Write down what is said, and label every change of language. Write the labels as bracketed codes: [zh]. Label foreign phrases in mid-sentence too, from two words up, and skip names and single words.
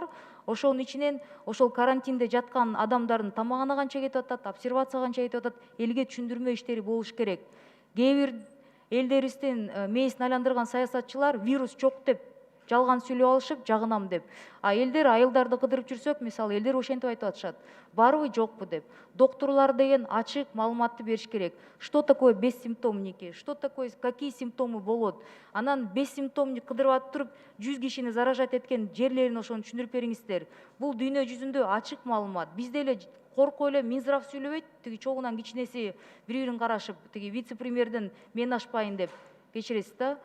[ky] Ошонун ичинен ошол карантинде жаткан адамдардын тамагына канча кетип атат, обсервацияга канча кетип атат, элге түшүндүрмө иштери болуш керек. Кээ бир элдерибиздин мээсин айландырган саясатчылар вирус жок деп жалган сүйлөп алышып, жагынам деп. Элдер айылдарды кыдырып жүрсөк, мисалы элдер ошентип айтып атышат. Барбы, жокпу деп. Докторлор деген ачык маалыматты бериш керек. [ru] Что такое бессимптомники? Что такое, какие симптомы болот? [ky] Анан бессимптомник кыдырып атып туруп, 100 кишини заражать эткен жерлерин ошону түшүндүрүп бериңиздер. Бул дүйнө жүзүндө ачык маалымат. Бизде эле коркуп эле Минздрав сүйлөбөйт, тиги чогунан кичинеси бири-бирин карашып, тиги вице-премьерден мен ашпайын деп. Кечиресиз да.